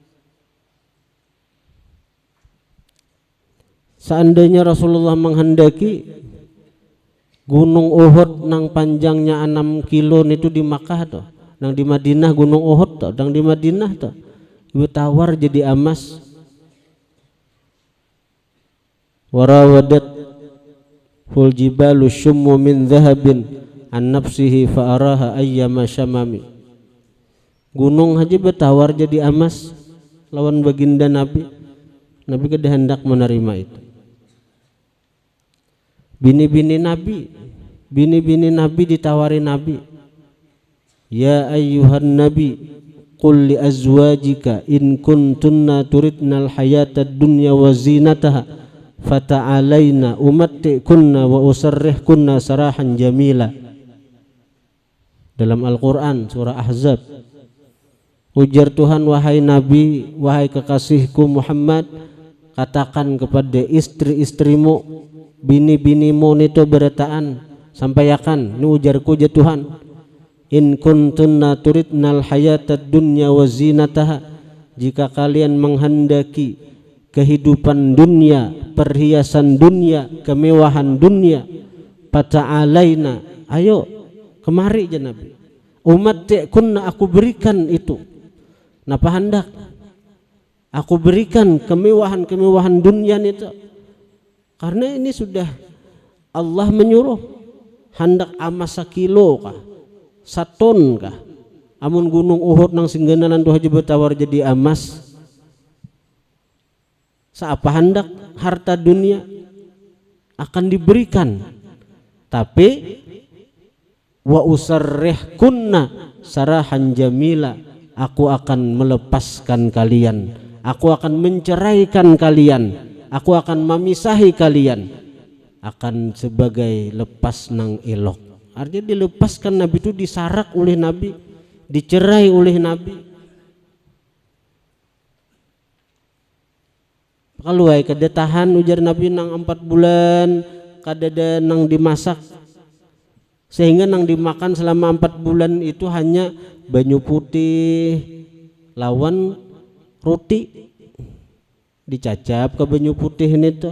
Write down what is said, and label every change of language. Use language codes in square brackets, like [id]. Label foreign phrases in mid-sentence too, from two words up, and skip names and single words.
[bjn] Seandainya Rasulullah menghendaki Gunung Uhud nang panjangnya 6 kilo itu di Makkah tuh, nang di Madinah Gunung Uhud tuh, nang di Madinah tuh, ibu tawar jadi emas. [ar] وراودته الجبال الشم من ذهب عن نفسه فأراها أيما شمم. [bjn] Gunung haji bertawar jadi emas lawan baginda Nabi. Nabi kada hendak menerima itu. Bini-bini Nabi ditawari Nabi. [ar] يا أيها النبي قل لأزواجك إن كنتن تردن الحياة الدنيا وزينتها فتعالين أمتعكن وأسرحكن سراحا جميلا. [bjn] Dalam Al-Quran surah Ahzab, ujar Tuhan, wahai Nabi, wahai kekasihku Muhammad, katakan kepada istri-istrimu, bini-binimu itu berataan, sampaikan, ini ujarku ya Tuhan, [ar] إن كنتن تردن الحياة الدنيا وزينتها, [bjn] jika kalian menghendaki kehidupan dunia, perhiasan dunia, kemewahan dunia, pata'alaina, ayo kemari ya Nabi, umatti'kunna, aku berikan itu. Napa hendak aku berikan kemewahan-kemewahan dunia itu, karena ini sudah Allah menyuruh. Hendak amas 1 kilo kah, 1 ton kah, amun gunung Uhud nang singgenanan tuh haji bertawar jadi emas. Seapa hendak harta dunia akan diberikan, tapi [ar] وأسرحكن سراحا جميلا, [bjn] aku akan melepaskan kalian, aku akan menceraikan kalian, aku akan memisahi kalian, akan sebagai lepas nang elok. Artinya dilepaskan. Nabi itu disarak oleh Nabi, dicerai oleh Nabi. Kalau ay kada tahan, ujar Nabi, nang 4 bulan kadada nang dimasak, sehingga nang dimakan selama 4 bulan itu hanya banyu putih lawan roti, dicacap ke banyu putih ini tuh.